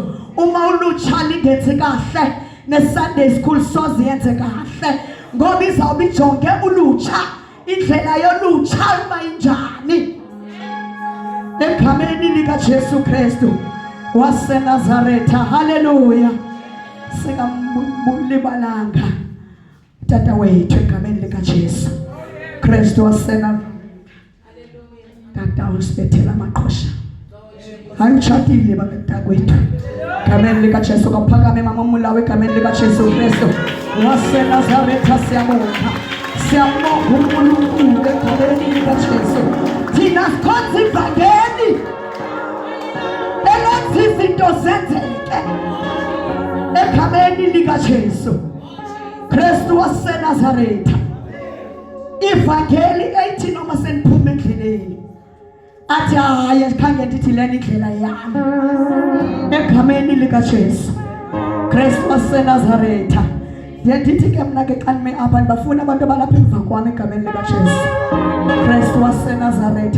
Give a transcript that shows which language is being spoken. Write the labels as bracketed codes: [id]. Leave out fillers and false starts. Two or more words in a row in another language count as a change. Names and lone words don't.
[xh] Uma ulutsha lingenzi kahle neSunday school soze yenze kahle ngoba izawube ijonge ulutsha, indlela yolutsha uba injani egameni lika Jesu Kristu waseNazaretha. Haleluya. Singambulibalanga tata wethu egameni lika Jesu Kristu waseNazaretha. Tata usibethela amaqhosha. Ayitshatile bakwethu egameni lika Jesu. Kaphakame mama Mulawe egameni lika Jesu Kristu waseNazaretha. Siyabonga uNkulunkulu egameni lika Jesu. Thina sikhonza ivangeli elenza izinto zenzeke egameni lika Jesu Kristu waseNazaretha. Ivangeli ethi noma seniphume endleleni athi hayi khange ndithi lena indlela yami egameni lika Jesu Kristu waseNazaretha. Ndithi ke mna ke xa nime apha ndibafuna abantu abalapha emva kwami egameni lika Jesu Kristu waseNazaretha.